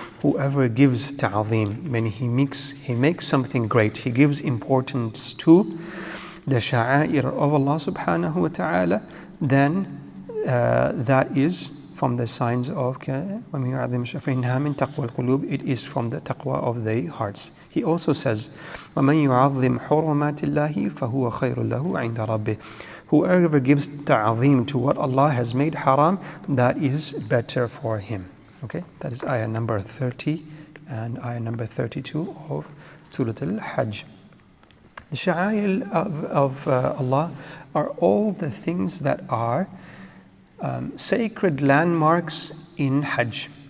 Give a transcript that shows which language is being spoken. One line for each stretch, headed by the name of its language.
English: Whoever gives ta'zim, when he makes something great, he gives importance to the sha'air of Allah subhanahu wa ta'ala, then that is from the signs of
Arabic: فَإِنَّهَا مِنْ تَقْوَى الْقُلُوبِ.
English: It is from the taqwa of the hearts. He also says,
Arabic: وَمَنْ يُعَظِّمْ حُرُمَاتِ اللَّهِ فَهُوَ خَيْرٌ لَهُ عِنْدَ رَبِّهِ.
English: Whoever gives ta'zim to what Allah has made haram, that is better for him. Okay, that is ayah number 30 and ayah number 32 of Surah Al-Hajj. The sha'air of Allah are all the things that are sacred landmarks in Hajj.